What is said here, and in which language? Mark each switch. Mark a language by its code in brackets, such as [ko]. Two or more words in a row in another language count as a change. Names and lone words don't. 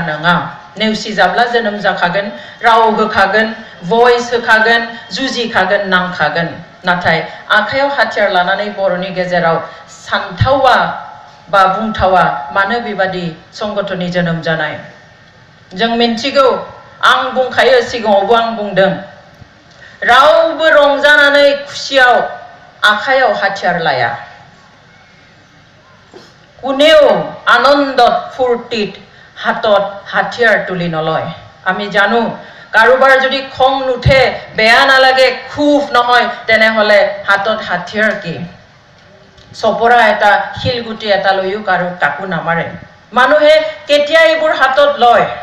[brx] नङा नेवसिजाब्ला जोनोम जाखागोन राव होखागोन भइस होखागोन जुजिखागोन नांखागोन नाथाय आखायाव हाथियार लानानै बर'नि गेजेराव सानथावा बा बुंथावा मानो बेबादि संगठननि जोनोम जानाय जों मिन्थिगौ आं बुंखायो सिगाङावबो आं बुंदों रावबो रंजानानै खुसियाव आखायाव हाथियार लाया [as] কোনেও আনন্দত ফুৰ্তিত হাতত হাতিয়াৰ তুলি নলয় আমি জানো কাৰোবাৰ যদি খং নুঠে বেয়া নালাগে খুব নহয় তেনেহলে হাতত হাতিয়াৰ কি সপৰা এটা শিলগুটি এটা লৈও কাকো নামাৰে মানুহে কেতিয়া এইবোৰ হাতত লয়